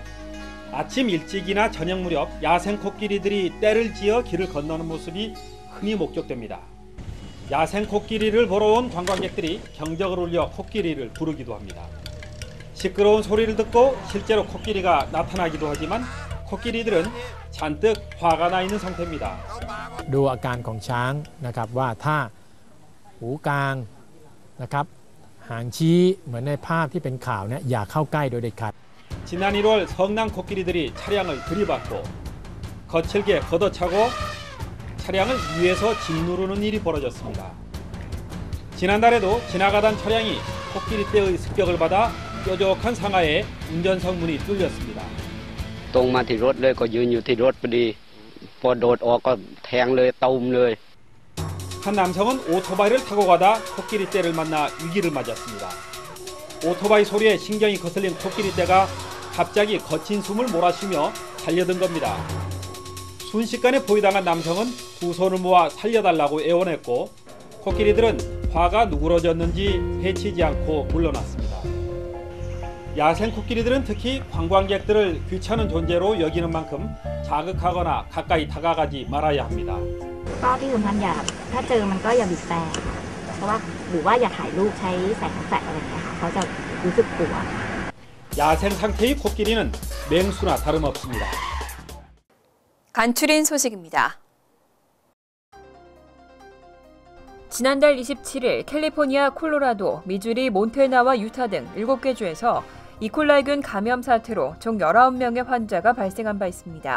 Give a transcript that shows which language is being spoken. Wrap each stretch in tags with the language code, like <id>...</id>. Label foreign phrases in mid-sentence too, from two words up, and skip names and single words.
<ko>아침 일찍이나 저녁 무렵 야생 코끼리들이 떼를 지어 길을 건너는 모습이 흔히 목격됩니다. 야생 코끼리를 보러 온 관광객들이 경적을 울려 코끼리를 부르기도 합니다. 시끄러운 소리를 듣고 실제로 코끼리가 나타나기도 하지만 코끼리들은 잔뜩 화가 나 있는 상태입니다.</ko> <th>ดูอาการของช้างนะครับว่าถ้าหูกลางนะครับหางชี้เหมือนในภาพที่เป็นข่าวเนี่ยอย่าเข้าใกล้โดยเด็ดขาด</th> <ko>지난 1월 성남 코끼리들이 차량을 들이받고 거칠게 걷어차고 차량을 위에서 짓누르는 일이 벌어졌습니다. 지난달에도 지나가던 차량이 코끼리 떼의 습격을 받아 뾰족한 상하에 운전석 문이 뚫렸습니다.</ko> <th>ตรงมาที่รถเลยก็ยืนอยู่ที่รถพอดีพอโดดออกก็แทงเลยตูมเลย</th> <ko>한 남성은 오토바이를 타고 가다 코끼리 떼를 만나 위기를 맞았습니다. 오토바이 소리에 신경이 거슬린 코끼리 떼가 갑자기 거친 숨을 몰아쉬며 달려든 겁니다. 순식간에 포위당한 남성은 두 손을 모아 살려달라고 애원했고 코끼리들은 화가 누그러졌는지 해치지 않고 물러났습니다. 야생 코끼리들은 특히 관광객들을 귀찮은 존재로 여기는 만큼 자극하거나 가까이 다가가지 말아야 합니다.</ko> <th>ก็ที่สำคัญถ้าเจอมันก็อย่าบีบแต่เพราะว่าหรือว่าอย่าถ่ายรูปใช้แสงแฟลชอะไรอย่างเงี้ยค่ะเขาจะรู้สึกกลัว</th> <ko>야생 상태의 코끼리는 맹수나 다름없습니다. 간추린 소식입니다. 지난달 27일 캘리포니아, 콜로라도, 미주리, 몬태나와 유타 등 7개 주에서 이콜라이균 감염 사태로 총 19명의 환자가 발생한 바 있습니다.</ko>